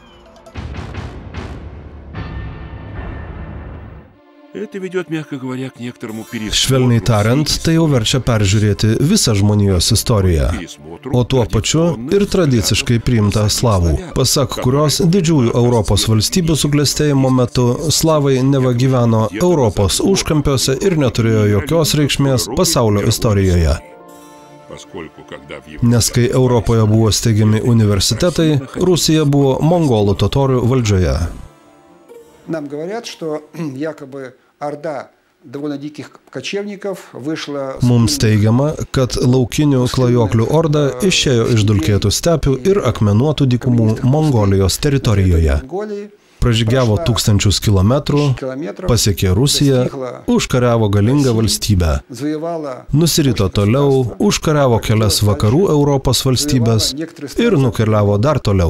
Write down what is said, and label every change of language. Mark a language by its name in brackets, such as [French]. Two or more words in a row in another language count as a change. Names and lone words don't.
[Lithuanian] Švelniai tariant, tai jau verčia peržiūrėti visą žmonijos istoriją, o tuo pačiu ir tradiciškai priimtą slavų, pasak kurios didžiųjų Europos valstybių suklestėjimo metu slavai neva gyveno Europos užkampiuose ir neturėjo jokios reikšmės pasaulio istorijoje. Nes kai Europoje buvo steigiami universitetai, Rusija buvo mongolų totorių valdžioje. [Russian] Нам говорят, что якобы орда довольно диких кочевников вышла... [Lithuanian] Mums teigiama, kad laukinių klajoklių orda išėjo iš dulkėtų stepių ir akmenuotų dykumų Mongolijos teritorijoje. Pražygiavo tūkstančius kilometrų, pasiekė Rusiją, užkariavo galingą valstybę. Nusirito toliau, užkariavo kelias vakarų Europos valstybės ir nukeliavo dar toliau.